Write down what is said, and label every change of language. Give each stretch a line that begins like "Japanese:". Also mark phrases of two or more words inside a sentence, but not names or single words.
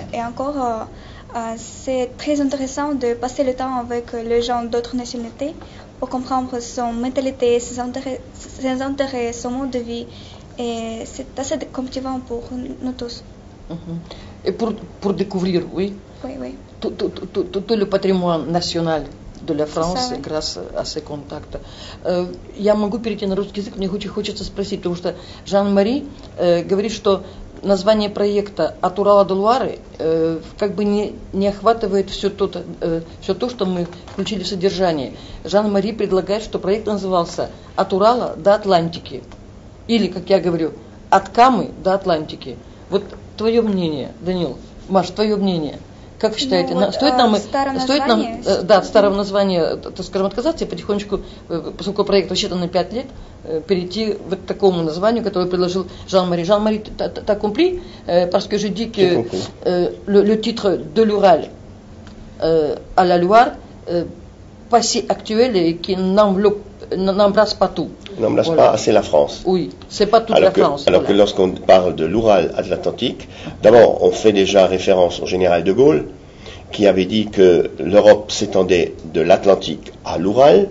French: Et encore, c'est très intéressant de passer le temps avec les gens d'autres nationalités pour comprendre son mentalité, ses intérêts, son mode de vie. Et c'est assez captivant pour nous tous. Et pour découvrir, oui, tout le patrimoine national de la France grâce à ces contacts.
Russian: Я могу перейти на русский язык, мне очень хочется спросить, потому что Жан-Мари говорит, что название проекта «От Урала до Луары» как бы не охватывает все то, что мы включили в содержание. Жан-Мари предлагает, что проект назывался «От Урала до Атлантики». Или, как я говорю, «От Камы до Атлантики». Вот твое мнение, Данил, Маш, твое мнение. Как вы считаете, стоит нам от старого названия, так скажем, отказаться и потихонечку, поскольку проект рассчитан на 5 лет, перейти к такому названию, которое предложил Жан-Мари. Жан-Мари,
French: t'as compris? Parce que je dis que le titre de l'Ural à la Loire, pas si actuel et qui n'embrasse pas tout. N'embrasse pas assez la France. Oui, c'est pas toute la France. Alors que lorsqu'on parle de l'Oural à l'Atlantique, d'abord on fait déjà référence au général de Gaulle, qui avait dit que l'Europe s'étendait de l'Atlantique à l'Oural.